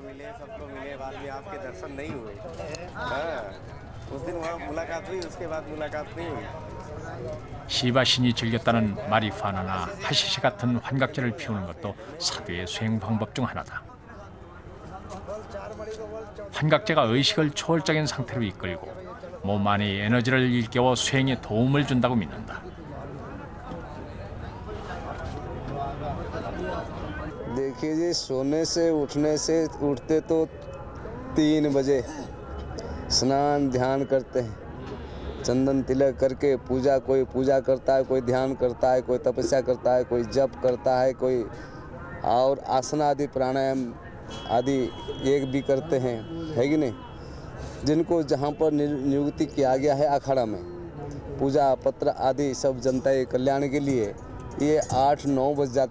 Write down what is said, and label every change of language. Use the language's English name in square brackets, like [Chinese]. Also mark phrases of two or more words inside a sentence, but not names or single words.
[Korean] 시바신이 즐겼다는 마리파나나 하시시 같은 환각제를 피우는 것도 사두의 수행 방법 중 하나다. 환각제가 의식을 초월적인 상태로 이끌고 몸 안의 에너지를 일깨워 수행에 도움을 준다고 믿는다. [Hindi] देखिए जी सोने से उठते तो 3 बजे स्नान ध्यान करते हैं चंदन तिलक करके पूजा कोई पूजा करता है कोई ध्यान करता है कोई तपस्या करता है कोई जप करता है कोई और आसन आदि प्राणायाम आदि एक भी करते हैं है कि नहीं जिनको जहाँ पर नियुक्ति किया गया है अखाड़ा में पूजा पत्र आदि सब जनता के कल्याण के लिए ये 8-9 बज जाता है।